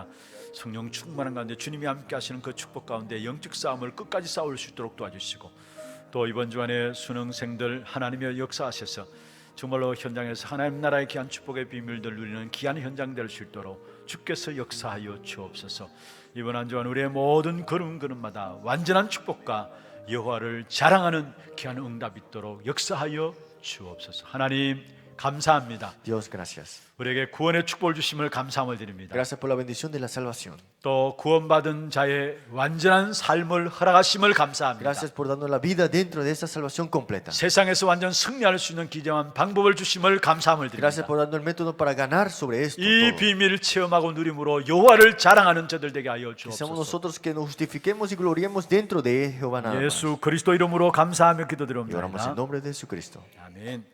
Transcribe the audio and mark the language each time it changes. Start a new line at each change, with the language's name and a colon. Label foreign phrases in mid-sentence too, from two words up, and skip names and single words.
Korean: 성령 충만한 가운데 주님이 함께 하시는 그 축복 가운데 영적 싸움을 끝까지 싸울 수 있도록 도와주시고 또 이번 주간에 수능생들 하나님의 역사하셔서 정말로 현장에서 하나님 나라의 귀한 축복의 비밀들 누리는 귀한 현장 될 수 있도록 주께서 역사하여 주옵소서. 이번 한 주간 우리의 모든 걸음걸음마다 완전한 축복과 여호와를 자랑하는 귀한 응답이 있도록 역사하여 주옵소서. 하나님 감사합니다.
Spanish: Dios, gracias.
Korean: 우리에게 구원의 축복을 주심을 감사함을 드립니다.
Spanish: Gracias por la bendición de la salvación.
Korean: 또 구원받은 자의 완전한 삶을 허락하심을 감사합니다.
Spanish: Gracias por darnos la vida dentro de esta salvación completa.
Korean: 세상에서 완전 승리할 수 있는 기정한 방법을 주심을 감사함을
Spanish: Gracias
Korean: 드립니다.
Spanish: por darnos el método para ganar sobre esto.
Korean: 이
Spanish: todo.
Korean: 비밀을 체험하고 누림으로 여호와를 자랑하는 저들 되게 하여
Spanish: Que seamos
Korean: 주옵소서.
Spanish: nosotros que nos justifiquemos y gloriemos dentro de Jehová nada más.
Korean: 예수 그리스도 이름으로 감사하며
Spanish: Y oramos en
Korean: 기도드립니다.
Spanish: nombre de Jesucristo.
Korean: 아멘.